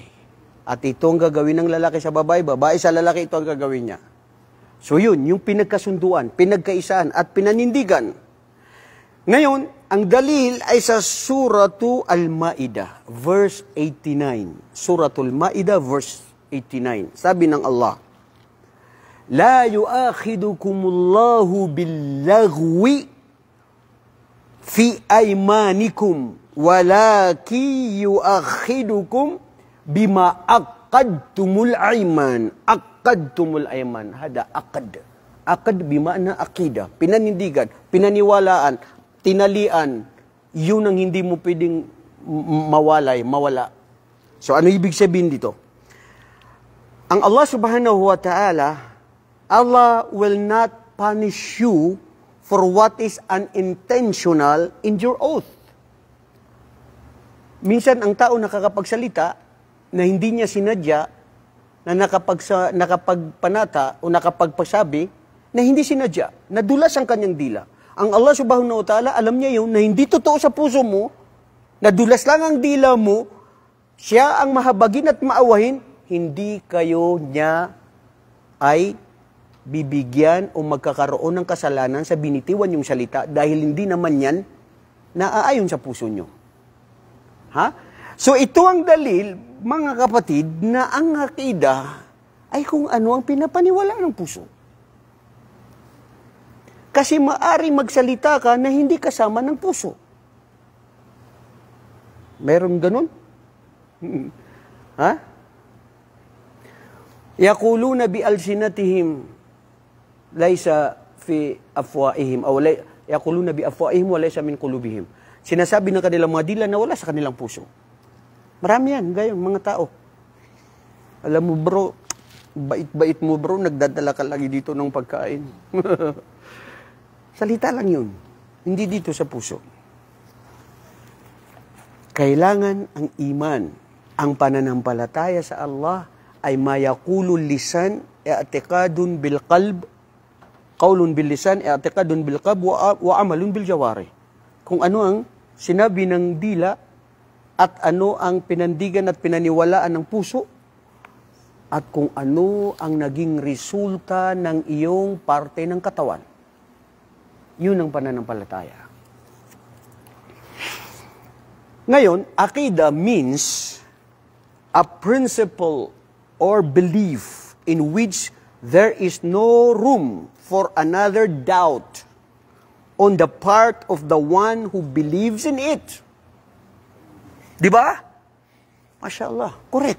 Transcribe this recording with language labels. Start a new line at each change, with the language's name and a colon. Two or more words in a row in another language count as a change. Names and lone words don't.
Filipino: At ito ang gagawin ng lalaki sa babae, babae sa lalaki, ito ang gagawin niya. So yun, yung pinagkasunduan, pinagkaisaan at pinanindigan. Ngayon, ang dalil ay sa Suratu Al-Ma'idah, verse 89. Suratul Ma'idah, verse 89. Sabi ng
Arabic: Allah, لا يؤاخذكم الله باللغو في أيمانكم ولكن يؤاخذكم بما عقدتم الأيمان. عقدتم الأيمان. هذا عقد. عقد بمعنى عقيدة.
Filipino: Pinanindigan, pinaniwalaan, tinalian. Yun ang hindi mo pwedeng mawala. So ano ibig sabihin dito?
English: Ang Allah
Arabic: سبحانه وتعالى,
English: Allah will not punish you for what is unintentional in your oath.
Filipino: Minsan ang tao nakakapagsalita na hindi niya sinadya, na nakapagpanata o nakapagpasabi na hindi sinadya, nadulas ang kanyang dila. Ang Allah
Arabic: سبحانه وتعالى,
Filipino: alam niya yun, na hindi totoo sa puso mo, nadulas lang ang dila mo, siya ang mahabagin at maawahin, hindi kayo niya ay bibigyan o magkakaroon ng kasalanan sa binitiwan yung salita dahil hindi naman yan naaayon sa puso nyo. Ha? So ito ang dalil, mga kapatid, na ang akida ay kung ano ang pinapaniwala ng puso. Kasi maaring magsalita ka na hindi kasama ng puso. Meron ganun? Ha?
Arabic: يقولون بألسنتهم ليس في أفواههم أو يقولون بأفواههم وليس من قلوبهم.
Filipino: Sinasabi ng kanilang mga dila na wala sa kanilang puso. Marami yan, gayon, mga tao. Alam mo bro, bait-bait mo bro, nagdadala ka lagi dito ng pagkain. Salita lang yun, hindi dito sa puso. Kailangan ang iman, ang pananampalataya sa Allah ay
Arabic: ما يقول اللسان اعتقاد بالقلب قول باللسان اعتقاد بالقلب وعمل بالجوارح.
Filipino: Kung ano ang sinabi ng dila at ano ang pinandigan at pinaniwalaan ng puso at kung ano ang naging resulta ng iyong parte ng katawan. Yun ang pananampalataya.
English: Ngayon, akida means a principle or belief in which there is no room for another doubt on the part of the one who believes in it.
Filipino: Di ba?
Arabic: ما شاء الله,
English: correct.